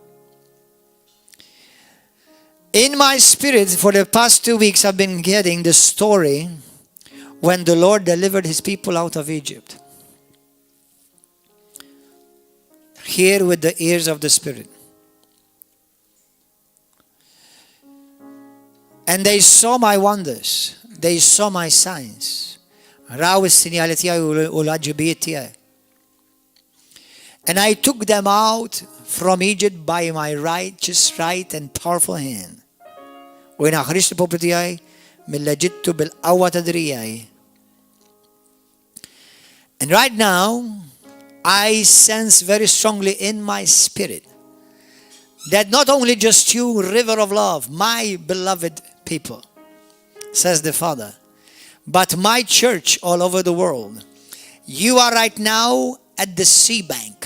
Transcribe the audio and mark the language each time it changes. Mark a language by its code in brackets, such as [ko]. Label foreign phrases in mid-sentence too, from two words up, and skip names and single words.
[en] In my spirit, for the past 2 weeks, I've been getting the story when the Lord delivered his people out of Egypt. Hear with the ears of the Spirit. And they saw my wonders. They saw my signs. [mt] Raw is-sinjali tiegħi u l-aġibijiet tiegħi. [en] And I took them out from Egypt by my righteous right and powerful hand. [mt] U jiena ħriġt il-poplu tiegħi mill-Eġittu bil-qawwa ta' drijaj. [en] And right now, I sense very strongly in my spirit that not only just you, river of love, my beloved people, says the Father, but my church all over the world, you are right now at the sea bank.